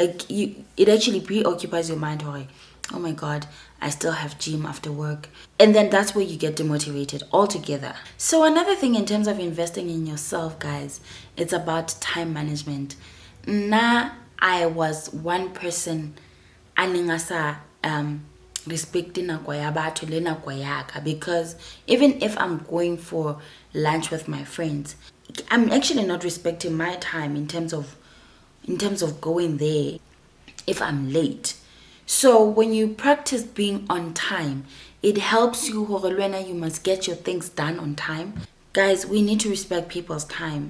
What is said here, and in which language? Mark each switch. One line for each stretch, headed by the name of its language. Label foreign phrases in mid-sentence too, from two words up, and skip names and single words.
English: It actually preoccupies your mind. Oh my god, I still have gym after work. And then that's where you get demotivated altogether. So another thing in terms of investing in yourself, guys, it's about time management. I was one person
Tswana: aningasa respecting nako ya batho le nako yaka,
English: because even if I'm going for lunch with my friends, I'm actually not respecting my time in terms of going there if I'm late. So when you practice being on time, it helps you. You must get your things done on time. Guys, we need to respect people's time.